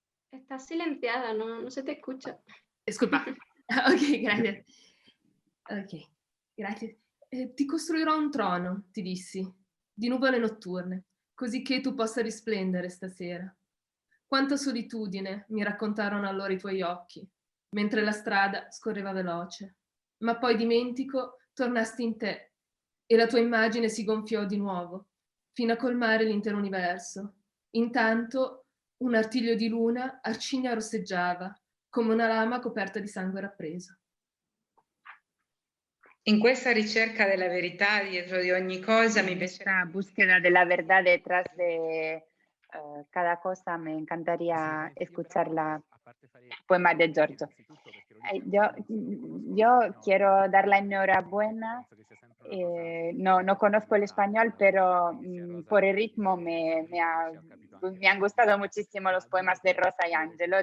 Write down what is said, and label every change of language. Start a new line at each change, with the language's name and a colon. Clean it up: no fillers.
Spanish: Estás silenciada, no se te escucha.
Italian: Disculpa. Ok, grazie. Ok, grazie. Ti costruirò un trono, ti dissi, di nuvole notturne, così che tu possa risplendere stasera. Quanta solitudine, mi raccontarono allora i tuoi occhi, mentre la strada scorreva veloce. Ma poi dimentico, tornasti in te, e la tua immagine si gonfiò di nuovo, fino a colmare l'intero universo. Intanto un artiglio di luna arcigna rosseggiava, come una lama coperta di sangue rappreso. In questa ricerca della verità dietro di ogni cosa mi piacerà.
Spanish: Esta búsqueda de la verdad detrás de cada cosa, me encantaría escuchar el poema de Giorgio. Yo quiero dar la enhorabuena. No conozco el español, pero por el ritmo me han gustado muchísimo los poemas de Rosa y Angelo.